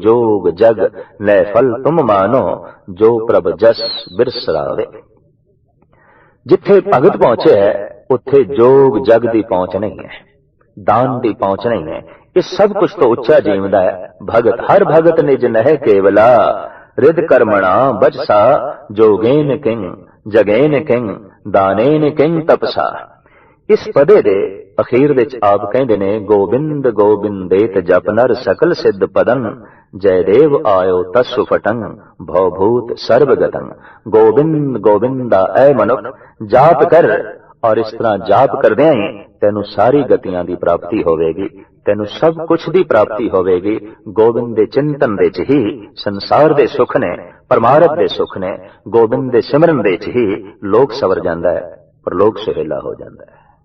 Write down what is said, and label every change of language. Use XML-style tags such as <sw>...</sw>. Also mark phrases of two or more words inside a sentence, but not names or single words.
<pa>ਜੋਗ ਜਗ ਲੈ ਫਲ ਤੁਮ ਮਾਨੋ, ਜੋ ਪ੍ਰਭ ਜਸ ਬਿਰਸਰਾਵੇ। ਜਿੱਥੇ ਭਗਤ ਪਹੁੰਚੇ ਹੈ ਉੱਥੇ ਜੋਗ ਜਗ ਕੀ ਪਹੁੰਚ ਨਹੀਂ ਹੈ, ਦਾਨ ਕੀ ਪਹੁੰਚ ਨਹੀਂ ਹੈ। ਇਸ ਸਭ ਕੁਝ ਤੋਂ ਉੱਚਾ ਜੀਵਦਾ ਹੈ ਭਗਤ।</pa> <sa>हर भगत निज नह केवला रिद कर्मणा बचसा। जोगेन किंग जगेन किंग दानेन किंग तपसा।</sa> <pa>ਇਸ ਪਦੇ ਦੇ ਅਖੀਰ ਵਿਚ ਆਪ ਕਹਿੰਦੇ ਨੇ,</pa> <sa>गोबिंद गोबिंदेत जप नर सकल सिद्ध पदन। जयदेव आयो तस्सु फटंग भवभूत सर्वगतंग।</sa> <pa>ਗੋਬਿੰਦ ਗੋਬਿੰਦਾ ਐ ਮਨੁੱਖ ਜਾਪ ਕਰ, ਔਰ ਇਸ ਤਰ੍ਹਾਂ ਜਾਪ ਕਰਦਿਆਂ ਹੀ ਤੈਨੂੰ ਸਾਰੀ ਗਤੀਆਂ ਦੀ ਪ੍ਰਾਪਤੀ ਹੋਵੇਗੀ, ਤੈਨੂੰ ਸਭ ਕੁਝ ਦੀ ਪ੍ਰਾਪਤੀ ਹੋਵੇਗੀ। ਗੋਬਿੰਦ ਦੇ ਚਿੰਤਨ ਦੇ 'ਚ ਹੀ ਸੰਸਾਰ ਦੇ ਸੁਖ ਨੇ, ਪਰਮਾਰਥ ਦੇ ਸੁਖ ਨੇ, ਗੋਬਿੰਦ ਦੇ ਸਿਮਰਨ ਦੇ 'ਚ ਹੀ ਲੋਕ ਸਵਰ ਜਾਂਦਾ ਹੈ, ਪਰ ਲੋਕ ਸੁਹੇਲਾ ਹੋ ਜਾਂਦਾ ਹੈ।</pa>